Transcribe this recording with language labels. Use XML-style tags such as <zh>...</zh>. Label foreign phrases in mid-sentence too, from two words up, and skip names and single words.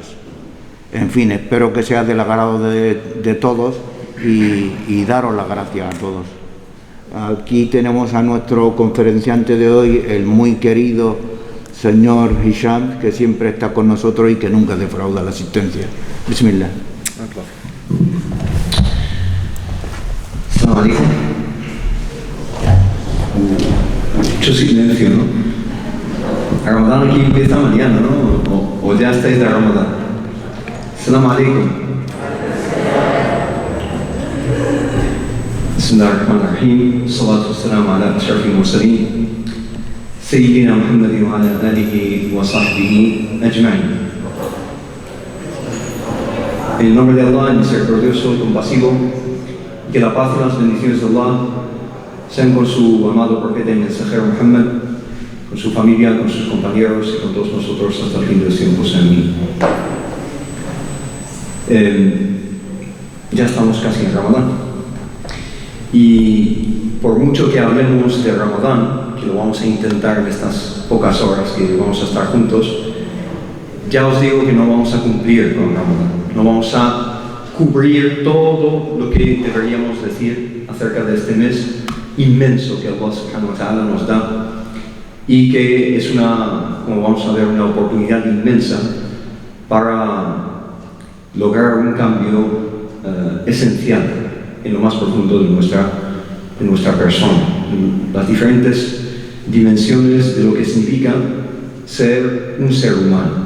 <es>En fin, espero que sea del agrado de todos y daros las gracias a todos. Aquí tenemos a nuestro conferenciante de hoy, el muy querido señor Hisham, que siempre está con nosotros y que nunca defrauda la asistencia. Bismillah.</es> <ar>السلام عليكم.</ar> <es>Mucho silencio, ¿no? Ramadán aquí empieza mañana, ¿no? O ya estáis de Ramadán.</es> <ar>السلام عليكم. بسم الله الرحمن الرحيم. الصلاة والسلام على أشرف المرسلين. سيدنا محمد وعلى آله وصحبه أجمعين.</ar> <es>En el nombre de Allah, el misericordioso y compasivo, que la paz y las bendiciones de Allah sean con su amado profeta y mensajero Muhammad, con su familia, con sus compañeros y con todos nosotros hasta el fin de los tiempos. Amén. Ya estamos casi en Ramadán, y por mucho que hablemos de Ramadán, que lo vamos a intentar en estas pocas horas que vamos a estar juntos, ya os digo que no vamos a cumplir con Ramadán. No vamos a cubrir todo lo que deberíamos decir acerca de este mes inmenso que Allah</es> <ar>سبحانه وتعالى</ar> <es>nos da, y que es como vamos a ver, una oportunidad inmensa para lograr un cambio esencial en lo más profundo de nuestra persona, en las diferentes dimensiones de lo que significa ser un ser humano.</es>